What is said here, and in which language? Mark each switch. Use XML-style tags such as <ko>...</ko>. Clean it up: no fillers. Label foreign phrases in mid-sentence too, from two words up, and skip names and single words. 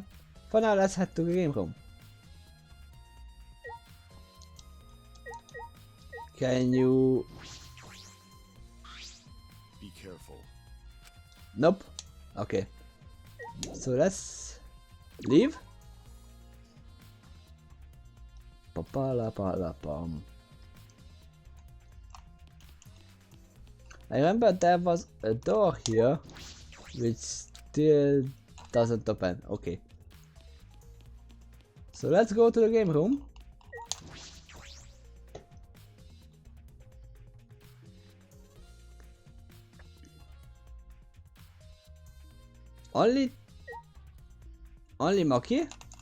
<en>For now, let's head to the game room. Can you... Be careful. Nope. Okay. So let's leave. Pa-pa-la-pa-la-pam. I remember there was a door here which still doesn't open. Okay. So let's go to the game room. Only Maki?</en>